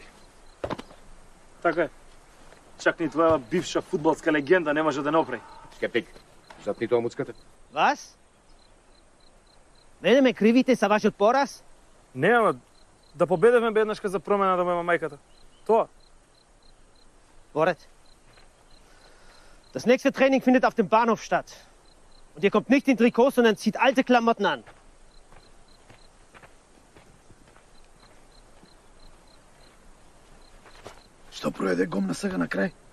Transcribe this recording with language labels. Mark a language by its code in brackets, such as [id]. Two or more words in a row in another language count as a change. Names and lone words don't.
[mk] Така е. Чак ни твоја бивша фудбалска легенда не може да направи. Скептик, запни тоа муцката. Was? Мене ме кривите за вашиот пораз? Не, ама да победевме бе еднашка за промена да му има мајката. Тоа. Borat. [de] Das nächste Training findet auf dem Bahnhof statt. Und ihr kommt nicht in Trikots, sondern zieht alte Klamotten an. [mk] Што проведе гомна сега на крај?